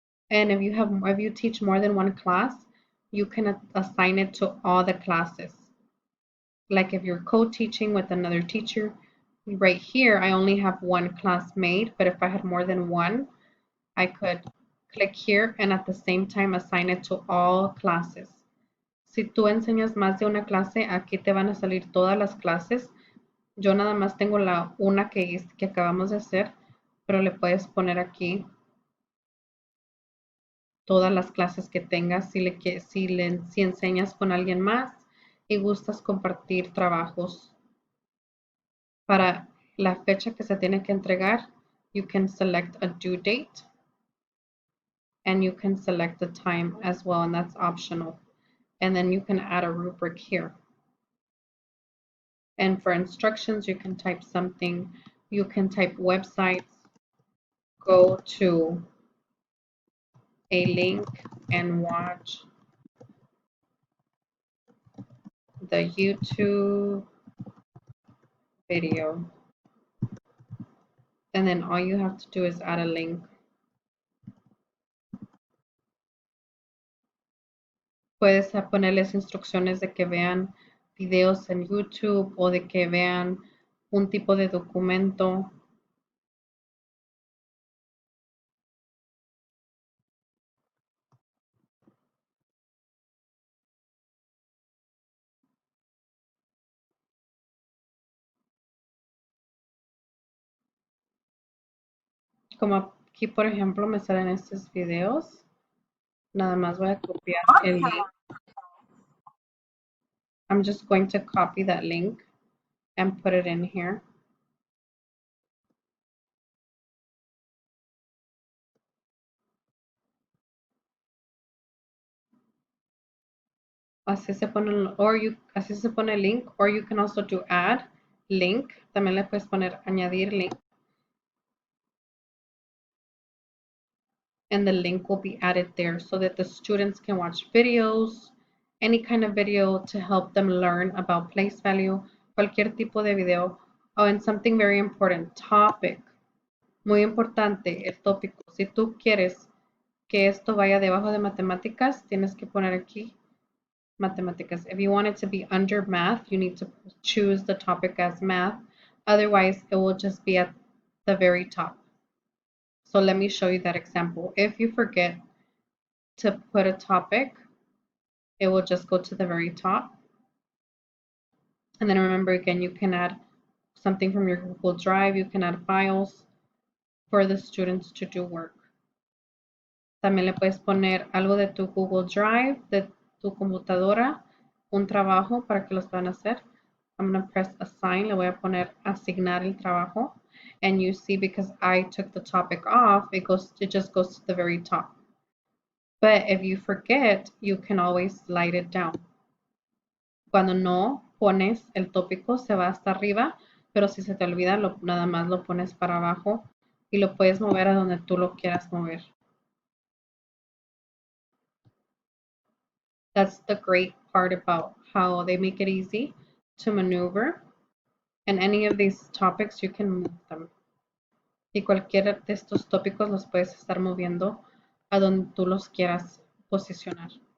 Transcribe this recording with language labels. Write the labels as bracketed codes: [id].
[en] And if you teach more than one class, you can assign it to all the classes. Like if you're co-teaching with another teacher, right here, I only have one class made, but if I had more than one, I could click here and at the same time assign it to all classes. [es] Si tú enseñas más de una clase, aquí te van a salir todas las clases Yo nada más tengo una que acabamos de hacer, pero le puedes poner aquí todas las clases que tengas si enseñas con alguien más y gustas compartir trabajos para la fecha que se tiene que entregar. [en] You can select a due date and you can select the time as well, and that's optional. And then you can add a rubric here. And for instructions, you can type something. You can type websites, go to a link and watch the YouTube video. And then all you have to do is add a link. [es] Puedes ponerles instrucciones de que vean videos en YouTube o de que vean un tipo de documento. Como aquí, por ejemplo, me salen estos videos. Nada más voy a copiar el link. [en] I'm just going to copy that link and put it in here. [es] Así se pone, así se pone el link, [en] or you can also do add link. [es] También le puedes poner añadir link. [en] And the link will be added there so that the students can watch videos, any kind of video to help them learn about place value, [es] cualquier tipo de video. [en] Oh, and something very important, topic. [es] Muy importante, el tópico. Si tú quieres que esto vaya debajo de matemáticas, tienes que poner aquí matemáticas. [en] If you want it to be under math, you need to choose the topic as math. Otherwise, it will just be at the very top. So let me show you that example. If you forget to put a topic, it will just go to the very top. And then remember, again, you can add something from your Google Drive. You can add files for the students to do work. [es] También le puedes poner algo de tu Google Drive, de tu computadora, un trabajo para que los puedan hacer. [en] I'm going to press assign. [es] Le voy a poner asignar el trabajo. [en] And you see, because I took the topic off, it just goes to the very top. But if you forget, you can always slide it down. [es] Cuando no pones el tópico, se va hasta arriba, pero si se te olvida, nada más lo pones para abajo y lo puedes mover a donde tú lo quieras mover. [en] That's the great part about how they make it easy to maneuver. And any of these topics, you can move them. [es] Y cualquiera de estos tópicos los puedes estar moviendo a donde tú los quieras posicionar.